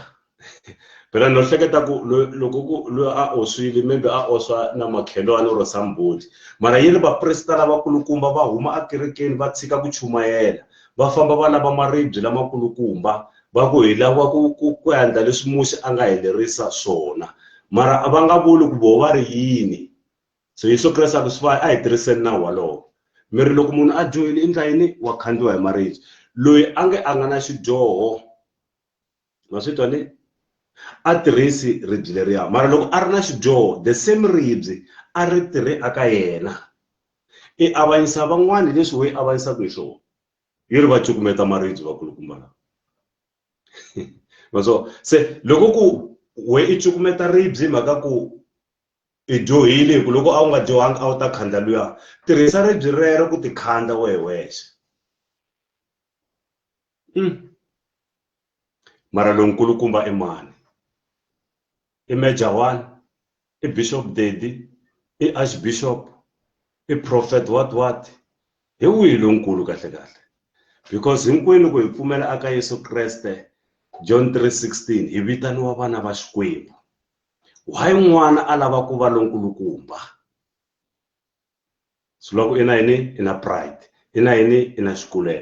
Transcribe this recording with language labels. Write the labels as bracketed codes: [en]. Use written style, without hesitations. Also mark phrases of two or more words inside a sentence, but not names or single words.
[ts] Phela no hleketa ku loko ku loyi a oswile maybe a oswa na makhelwani [en] or somebody, [ts] mara yini vaprista lavakulukumba va huma a kerekeni va tshika ku chumayela, va famba va lava maribye lamakulukumba, va ku hi lava ku endla leswi Muxe a nga helerisa swona, mara a va nga vuli ku vo va ri yini. So Yesu Kreste a ku swi a hi tirhiseni nawu walowo. Miri loko munhu a dyohile endla yini, wa khandziwa hi maribye. Loyi a nga na xidyoho, ma swi twa ni, a tirhisi ribye leriya, mara loko a ri na xidyoho [en] the same [ts] ribye a ri tirhi aka yena. I avanyisa van'wani leswi we avanyisaka hi swona, yi ri va cukumeta maribye vakulukumba lava. Maswo se loko ku we I cukumeta ribye mhaka ku I dyohile, ku loko a wu nga dyohanga a wu ta khanda luya, tirhisa ribye rero ku ti khanda wexe. Mara lo nkulukumba I mani? I Major 1, I Bishop Daddy, I Archbishop, I Prophet what? Hi wihi lonkulu kahle kahle? Because hinkwenu ku hi pfumela aka Yesu Kreste, John 3:16, hi vitaniwa vana va Xikwembu. Why n'wana a lava ku va lonkulukumba? Swi loko ina yini, ina pride, ina yini, ina xikulelo.